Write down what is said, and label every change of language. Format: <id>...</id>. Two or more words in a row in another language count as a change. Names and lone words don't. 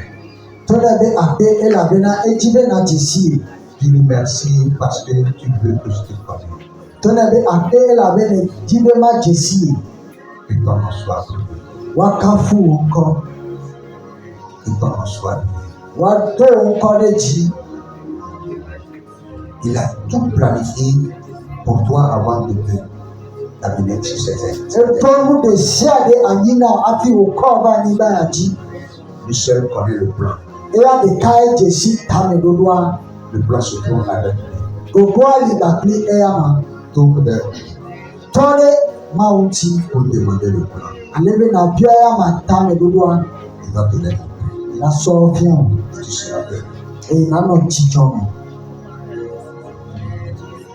<ee>To ne be akpe elabena edzi be nadze si.</ee> <fr>Dis-lui merci parce que tu veux que je te connaisse.</fr> <ee>To ne be akpe elabena edzi be madze si.</ee> <fr>Que ton nom soit béni.</fr> <ee>Woakafu wò ŋkɔ.</ee> <fr>Que ton nom soit béni.</fr> <ee>Woado wò ŋkɔ ɖe dzi.</ee> <fr>Il a tout planifié pour toi avant de te amener sur cette terre.</fr> <ee>Eɖo nu ɖe sia ɖe anyi na wò hafi wòkɔ va anyigba ya dzi.</ee> <fr>Lui seul connaît le plan.</fr> <ee>Eya ɖekae dze si tameɖoɖoa.</ee> <fr>Le plan se trouve avec lui.</fr> <ee>Gogoa li kpakpli eya ma.</ee> <fr>Tourne vers</fr> <ee>Tɔ ɖe Mawu ŋuti.</ee> <fr>pour demander le plan.</fr> <ee>Ale be nàbia eya ma tameɖoɖoa.</ee> <fr>Il va te l'aider.</fr> <ee>Nasɔ fia wò.</ee> <fr>Et tu seras heureux.</fr> <ee>Eye nanɔ dzidzɔ me.</ee>